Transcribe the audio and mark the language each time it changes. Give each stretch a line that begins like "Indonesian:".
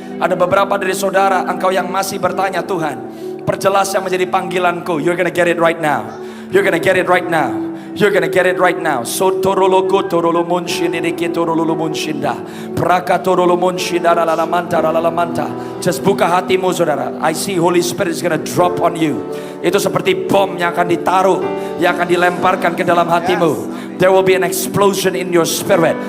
Indonesian: Ada beberapa dari saudara engkau yang masih bertanya, Tuhan, perjelas yang menjadi panggilanku.
English: You're gonna get it right now. You're gonna get it right now. You're gonna get it right now. So torologo torolomunshinda torolomunshinda praka torolomunshinda lalamanta. Just
Indonesian: buka hatimu, saudara.
English: I see Holy Spirit is gonna drop on you.
Indonesian: Itu seperti bom yang akan ditaruh, yang akan dilemparkan ke dalam hatimu.
English: There will be an explosion in your spirit.